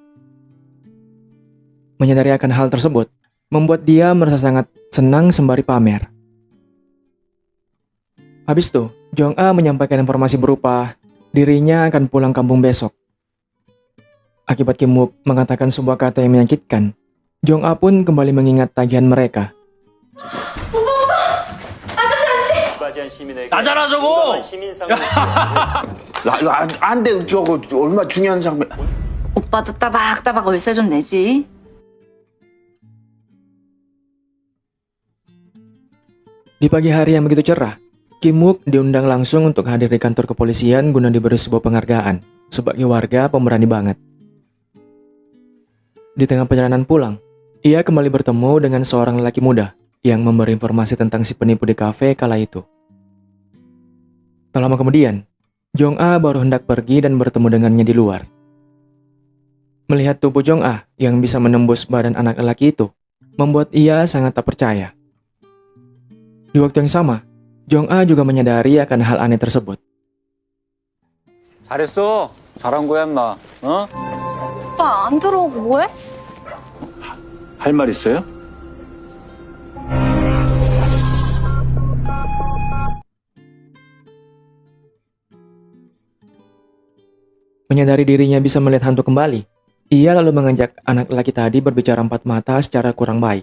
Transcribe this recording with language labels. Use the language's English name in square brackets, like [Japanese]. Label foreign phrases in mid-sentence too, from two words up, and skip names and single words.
[Indonesian] Menyadari akan hal tersebut, membuat dia merasa sangat senang sembari pamer. Habis itu, Jong A menyampaikan informasi berupa dirinya akan pulang kampung besok. Akibat Kim Wook mengatakan sebuah kata yang menyakitkan, Jong A pun kembali mengingat tagihan mereka. [Korean] 나잖아 저거! 안 돼, 저거 얼마 중요한 장면. 오빠도 따박따박 월세 좀 내지. [Indonesian] Di pagi hari yang begitu cerah, Kim Wook diundang langsung untuk hadir di kantor kepolisian guna diberi sebuah penghargaan sebagai warga pemberani banget. Di tengah perjalanan pulang, ia kembali bertemu dengan seorang lelaki muda yang memberi informasi tentang si penipu di kafe kala itu. Tak lama kemudian, Jong A baru hendak pergi dan bertemu dengannya di luar. Melihat tubuh Jong A yang bisa menembus badan anak lelaki itu, membuat ia sangat tak percaya. Di waktu yang sama, Jong A juga menyadari akan hal aneh tersebut. [Korean] 잘했어. 잘한 거야, 인마. 어? 오빠 안 들어오고 뭐해? 할 말 있어요? [Indonesian] Menyadari dirinya bisa melihat hantu kembali, ia lalu mengajak anak lelaki tadi berbicara empat mata secara kurang baik.